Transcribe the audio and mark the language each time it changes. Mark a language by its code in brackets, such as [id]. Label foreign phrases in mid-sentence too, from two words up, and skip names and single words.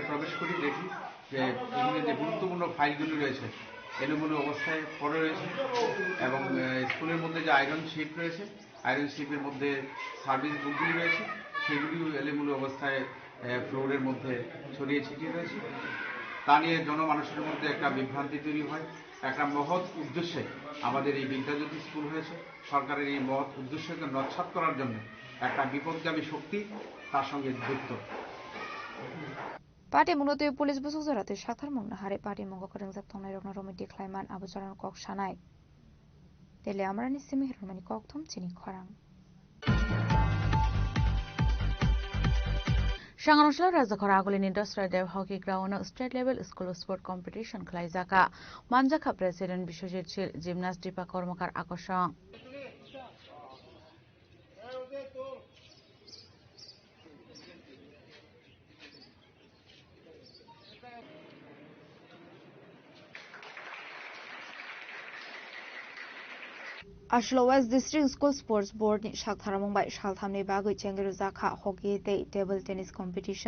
[bn] প্রবেশ করি দেখি যে এখানে যে গুরুত্বপূর্ণ ফাইলগুলি রয়েছে এলোমেলো অবস্থায় পড়ে রয়েছে এবং স্কুলের মধ্যে যে [en] iron ship [bn] রয়েছে [en] iron ship's [bn] মধ্যে [en] service books [bn] রয়েছে সেগুলিও এলোমেলো অবস্থায় ফ্লোরের মধ্যে ছড়িয়ে ছিটিয়ে রয়েছে তা নিয়ে জনমানুষের মধ্যে একটা বিভ্রান্তি তৈরি হয় একটা মহৎ উদ্দেশ্যে আমাদের এই বিদ্যাজ্যোতি স্কুল হয়েছে সরকারের এই মহৎ উদ্দেশ্যকে নস্যাৎ করার জন্য একটা বিপদগামী শক্তি তার সঙ্গে যুক্ত [trp] Party munote police busuk zarate shathar mungna hare party mungo koreng jak tongnai rokna romiti khlaiman abujaran kok sanai tele amrani simi hirmani kok thom chini khorang Sangrongshla Rajakhora Agulin Industrial Dev Hockey Ground [en] State Level School Sport Competition [trp] Khlaijaka Manjaka President Bishojit Shil Gymnast Dipa Kormakar Akoshong Ashlo West District School Sports Board ni Shaktara Mumbai Shalthamni Bagui Chengiru Zakha [en] Hockey Day Table Tennis Competition.